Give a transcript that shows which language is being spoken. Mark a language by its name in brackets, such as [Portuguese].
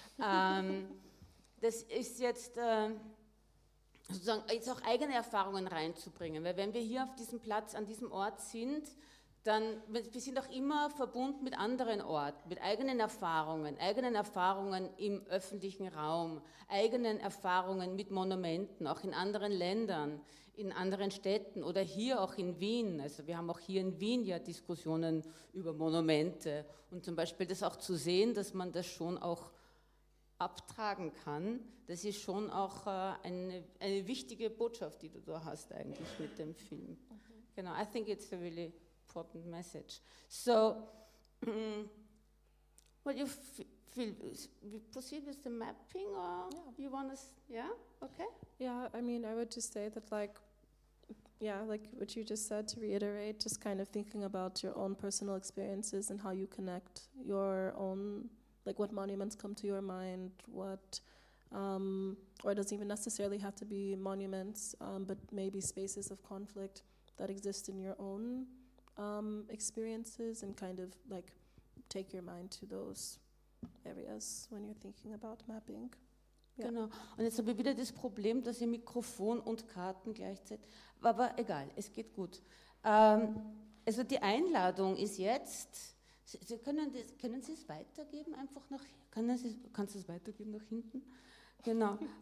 [German] Das ist jetzt sozusagen jetzt auch eigene Erfahrungen reinzubringen, weil wenn wir hier auf diesem Platz an diesem Ort sind, dann wir sind auch immer verbunden mit anderen Orten, mit eigenen Erfahrungen im öffentlichen Raum, eigenen Erfahrungen mit Monumenten, auch in anderen Ländern, in anderen Städten oder hier auch in Wien. Also wir haben auch hier in Wien ja Diskussionen über Monumente und zum Beispiel das auch zu sehen, dass man das schon auch abtragen kann, das ist schon auch eine wichtige Botschaft, die du da hast eigentlich mit dem Film. [English] Genau, I think it's a really important message. So, what you feel? We proceed with the mapping, or you want to? Yeah, okay. Yeah, I mean, I would just say that, like what you just said, to reiterate, just kind of thinking about your own personal experiences and how you connect your own, like what monuments come to your mind, what, or it doesn't even necessarily have to be monuments, but maybe spaces of conflict that exist in your own experiences, and kind of like take your mind to those areas when you're thinking about mapping. [German] Ja. Genau. Und jetzt habe ich wieder das Problem, dass ich Mikrofon und Karten gleichzeitig, aber egal, es geht gut. Also die Einladung ist jetzt, Sie können Sie es weitergeben einfach kannst du es weitergeben nach hinten? Genau.